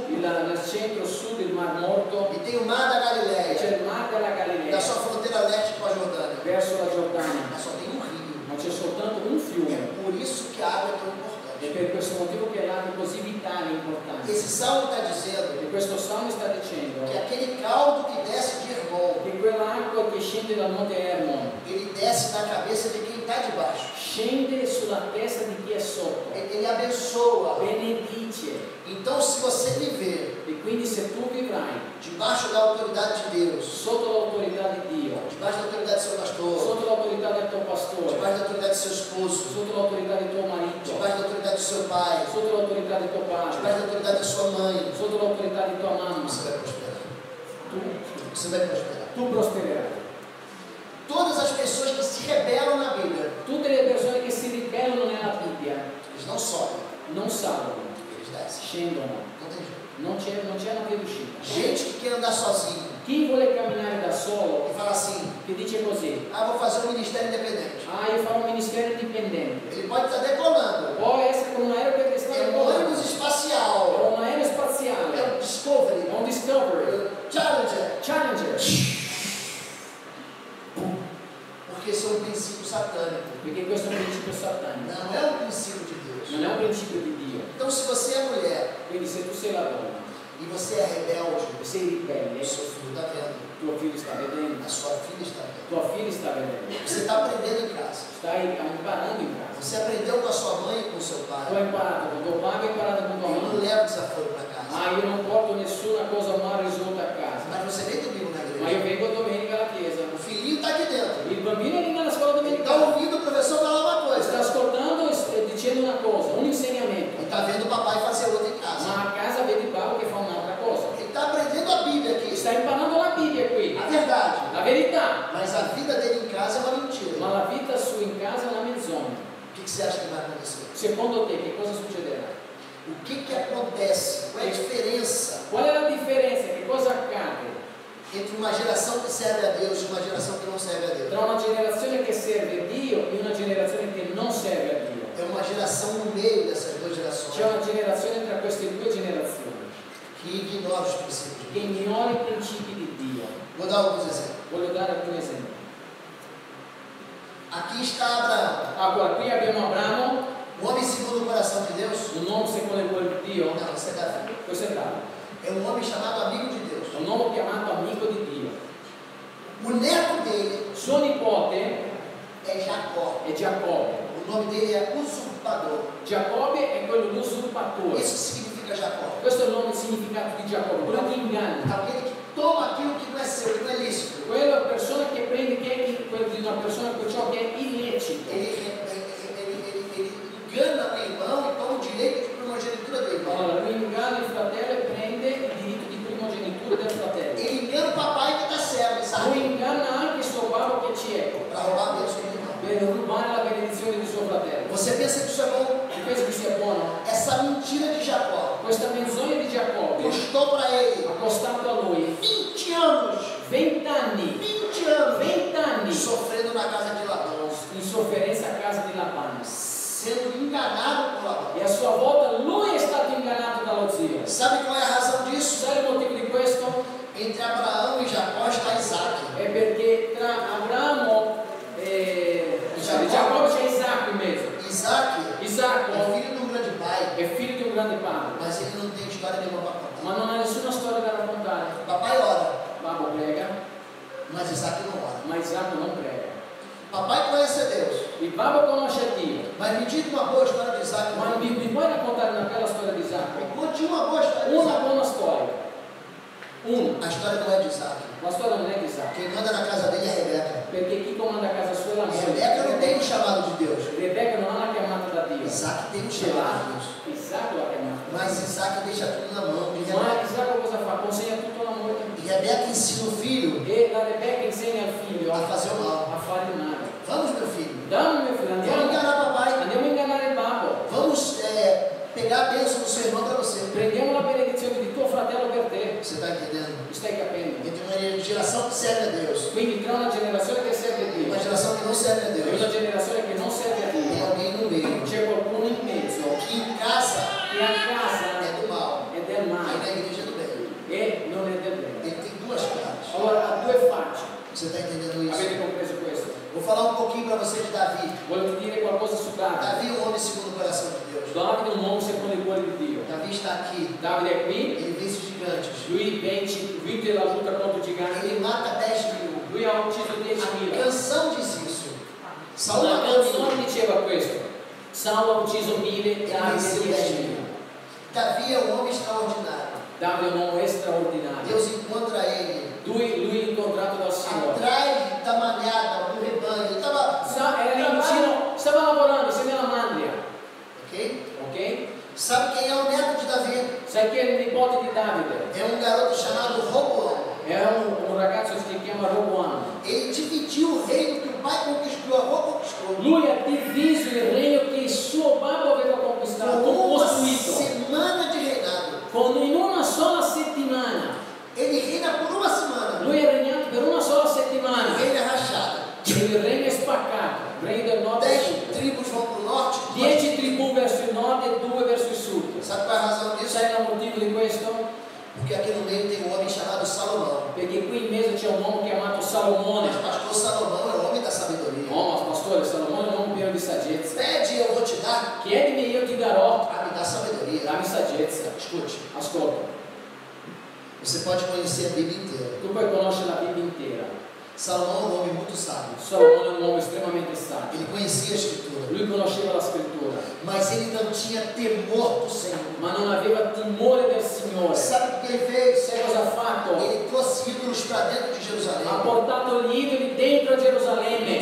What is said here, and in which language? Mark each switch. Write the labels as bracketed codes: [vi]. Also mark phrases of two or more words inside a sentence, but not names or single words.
[it] nel centro-sud il mar Morto, [pt] e tem o mar da Galileia, [it] c'è il mar della da Galilea [pt] sua fronteira leste com a Jordânia. [it] verso la Giordania, [pt] Mas só tem um rio. [it] ma c'è soltanto un fiume. [pt] É por isso que a água é tão [it] È [pt] importante. [it] per questo motivo che l'acqua è così vitale e importante. [pt] Esse salmo está dizendo [it] E questo salmo sta dicendo [pt] que aquele caldo que desce de Hermon, [it] che quell'acqua che scende dal monte Hermon [pt] ele desce na cabeça de quem está debaixo. [it] scende sulla testa di chi è sotto, [pt] Ele abençoa. [it] benedice. [pt] Então, se você viver [it] E quindi se tu vivrai [pt] debaixo da autoridade de Deus, [it] sotto l'autorità di Dio, [pt] debaixo da autoridade do seu pastor, [it] sotto l'autorità del tuo pastore, [pt] debaixo da autoridade do seu esposo, [it] sotto l'autorità di tuo marito, [pt] debaixo da autoridade do seu pai, [it] sotto l'autorità di tuo [pt] debaixo [it] padre, [pt] da autoridade da sua mãe, [it] sotto l'autorità di tua mamma, [pt] você vai prosperar. [it] tu, [pt] Você vai prosperar. [it] tu prospererai. [pt] Todas as pessoas que se rebelam na Bíblia, [it] Tutte le persone che si ribellano nella Bibbia [pt] eles não sobem, [it] non salgono, [pt] eles descem. [it] scendono, [pt] Não tem jeito. [it] non c'è una via d'uscita. [pt] Gente que quer andar sozinho [it] Chi vuole camminare da solo, [pt] e fala assim: [it] che dice così: [pt] vou fazer um ministério independente. [it] io farò un ministero indipendente. [pt] Ele pode estar decolando. [it] Può essere come un aereo che sta [pt] É um [it] volando, [pt] ônibus [it] è [pt] espacial. [it] un aereo spaziale, [pt] É um Discovery. [it] è un Discovery, [pt] Challenger. [it] Challenger, [pt] Porque isso é um princípio satânico. [it] perché questo è un principio satanico. [pt] Não é um princípio de Deus. [it] non è un principio di Dio. [pt] Então, se você é mulher [it] Quindi se tu sei la donna [pt] e você é rebelde, [it] e sei ribelle, [pt] o seu filho está vendo, [it] tuo figlio sta vedendo, [pt] a sua filha está vendo. [it] tua figlia sta vedendo, [pt] Você está aprendendo em casa. [it] stai imparando in casa. [pt] Você aprendeu com a sua mãe e com o seu [it] Tu [pt] pai. [it] hai imparato con tuo padre, hai imparato con tua [pt] Eu não [it] mamma. [pt] levo desaforo para casa. [it] Io non porto nessuna cosa mal risolta a casa, [pt] Mas você vem domingo na [it] ma io [pt] igreja. [it] vengo domenica alla chiesa. [pt] O filhinho está aqui dentro. [it] Il bambino è lì nella scuola [pt] Ele está [it] domenicale, [pt] ouvindo o professor falar uma [it] sta [pt] coisa. [it] ascoltando e dicendo una cosa, un insegnamento, [pt] E está vendo o papai fazer outra em casa. [it] ma a casa vedi Paolo che fa un'altra cosa. [pt] Ele está aprendendo a Bíblia aqui. [it] Sta imparando la Bibbia qui, [pt] A verdade. [it] la verità, [pt] Mas a vida dele em casa é uma mentira. [it] ma la vita sua in casa è una menzogna. [pt] O que você acha que vai acontecer? [it] Secondo te che cosa succederà? [pt] O que acontece? Qual é a diferença [it] Qual è la differenza? Che cosa accade [pt] entre uma geração que serve a Deus e uma geração que não serve a Deus? [it] tra una generazione che serve Dio e una generazione che non serve a Dio? [pt] É uma geração no meio dessas duas [it] C'è [pt] gerações [it] una generazione tra queste due generazioni [pt] que ignora os princípios de [it] che [pt] Deus. [it] ignora i principi di Dio. [pt] Vou dar alguns exemplos. [it] Voglio dare alcuni esempi. [pt] Aqui está Abraão, [it] Allora, qui abbiamo Abramo, [pt] um homem segundo o coração de Deus. [it] un uomo secondo il cuore di Dio. [pt] Não, esse é Davi. [it] Questo è Davide, [pt] É um homem chamado amigo de Deus. [it] è un uomo chiamato amico di Dio. [pt] O neto dele [it] Suo nipote [pt] é Jacó. [it] è Giacobbe. [pt] O nome dele é usurpador. [it] Giacobbe è quello l'usurpatore. [pt] Isso significa Jacó. [it] Questo è il nome significato di Giacobbe, quello che inganna. [pt] Aquele que toma aquilo que não é seu, que não é lícito. [it] Quella persona che prende quello di una persona con ciò che è illecito. [pt] Ele engana o irmão e toma o direito de primogenitura do irmão. [it] Allora, lui inganna il fratello e prende il diritto di primogenitura del fratello. [pt] Ele engana o papai que está servo, [it] Lui [pt] sabe? [it] inganna anche suo babbo che è cieco [pt] Para roubar a bênção do irmão. [it] per rubare la benedizione di suo fratello. [pt] Você pensa que isso é bom? [it] E pensi che sia buono? [pt] Essa mentira de Jacó [it] Questa menzogna di Giacobbe [pt] custou para ele [it] ha costato a lui [pt] 20 anos. [it] 20 anni, [pt] 20 anos [it] 20 anni [pt] sofrendo na casa de Labão, [it] in sofferenza a casa di Labano. [pt] sendo enganado por Labão. [it] E a sua volta lui è stato ingannato dallo zio. [pt] Sabe qual é a razão disso? [it] Sai il motivo di questo? [pt] Entre Abraão e Jacó está Isaac. [it] È perché tra Abramo e Giacobbe c'è Isacco in mezzo. [pt] Isaac [it] Isacco [pt] é filho de um grande pai, [it] è figlio di un grande padre, [pt] mas ele não tem história nenhuma para contar. [it] ma non ha nessuna storia da raccontare. [pt] Papai ora, [it] Babbo prega, [pt] mas Isaac não ora. [it] ma Isacco non prega. [pt] Papai conhece a Deus, [it] Il babbo conosce Dio, [pt] mas me diga uma boa história de Isaac. [it] ma mi puoi raccontare una bella storia di Isacco? [pt] Me conte uma boa história de [it] Una [pt] Isaac. [it] buona storia. Una. [pt] A história não é de Isaac. [it] La storia non è di Isacco, [pt] Quem manda na casa dele é Rebeca. [it] perché chi comanda a casa sua è la moglie. [pt] Rebeca não tem o chamado de Deus. [it] Rebecca non ha la chiamata da Dio. [pt] Isaac tem o [it] Ce [pt] chamado de [it] l'ha. [pt] Deus. [it] Isacco l'ha chiamata. [pt] Mas Isaac deixa tudo na mão de [it] Ma [pt] Rebeca. [it] Isacco cosa fa? Consegna tutto alla moglie. [pt] E Rebeca ensina o filho [it] E la Rebecca insegna al figlio [pt] a fazer o mal. [it] a fare il male. [pt] Vamos, meu filho. [it] Dammi mio figlio, [pt] Vamos [it] andiamo, [pt] enganar papai. [it] andiamo a ingannare il babbo. [pt] Vamos pegar a bênção do seu irmão para você. [it] Prendiamo la benedizione di tuo fratello per te. [pt] Você está entendendo? [it] Mi stai capendo? [pt] Entre uma geração que serve a Deus [it] Quindi tra una generazione che serve [pt] e [it] Dio [pt] uma geração que não serve a [it] e [pt] Deus, [it] una generazione che non serve a [pt] tem [it] Dio, [pt] alguém no meio [it] c'è qualcuno in mezzo [pt] que em casa [it] che a casa [pt] é do mal, [it] è del [pt] aí [it] male [pt] na igreja é do bem. [it] e non è del bene. [pt] Ele tem duas caras. [it] Allora ha due facce. [pt] Você está entendendo isso? [it] Avete compreso questo? [pt] Vou falar um pouquinho para você de Davi. [it] Voglio dire qualcosa su Davide. [pt] Davi é um homem segundo o coração de Deus. [it] Davide è un uomo secondo il cuore di Dio. [pt] Davi está aqui, [it] Davide è qui, [pt] ele vence os gigantes. [it] lui vince la lotta contro i giganti, [pt] Ele mata 10.000. [it] lui ha ucciso [pt] A [it] 10.000. [pt] canção diz isso. Saúl [it] La [pt] matou [it] canzone [pt] 1000. [it] diceva questo: Saulo ha ucciso 1000, [pt] Ele [it] Davide [pt] venceu 10.000. [it] 10.000. [pt] Davi é um homem extraordinário. [it] Davide è un uomo straordinario. [pt] Deus encontra ele [it] Lui è incontrato dal Signore. [pt] atrás da manhada, do rebanho. Ele estava [it] Era lì vicino, stava lavorando, sei nella mandria, [pt] ok? [it] ok? [pt] Sabe quem é o neto de Davi? [it] Sai chi è il nipote di Davide? [pt] É um garoto chamado Roboão. [it] È un ragazzo che si chiama Roboam. [pt] Ele dividiu o reino que o pai conquistou, o avô conquistou. [it] Lui ha diviso il regno che il suo babbo aveva conquistato, [pt] Com uma [it] costruito. [pt] semana de reinado. [it] In una sola settimana. [pt] Ele reina por uma semana. [it] Lui ha regnato per una sola [pt] O [it] settimana. [pt] reino é rachado. [it] Il regno è spaccato. Il regno del nord e del [pt] 10 [it] sud. [pt] tribos vão para o norte. [it] 10 tribù verso il nord e 2 verso il sud. [pt] Sabe qual é a razão disso? [it] Sai il motivo di questo? [pt] Porque aqui no meio tem um homem chamado Salomão. [it] Perché qui in mezzo c'è un uomo chiamato Salomone. [pt] Mas pastor Salomão é o homem da sabedoria. [it] Oh, ma pastore, Salomone è un uomo pieno di saggezza. [pt] Pede, eu vou te dar, dar, [it] chiedimi, io ti darò. [pt] a me dar sabedoria. [it] Dammi saggezza. [pt] Escute, [it] Ascolta, [pt] você pode conhecer a Bíblia inteira. [it] tu puoi conoscere la Bibbia intera. [pt] Salomão é um homem muito sábio. [it] Salomone è un uomo estremamente saggio. [pt] Ele conhecia a Escritura, [it] Lui conosceva la scrittura, [pt] mas ele não tinha temor do Senhor. [it] ma non aveva timore del Signore. [pt] Sabe o que ele fez? [it] Sai cosa ha fatto? [pt] Ele trouxe ídolos para dentro de Jerusalém. [it] Ha portato gli idoli dentro a [pt] No [it] Gerusalemme.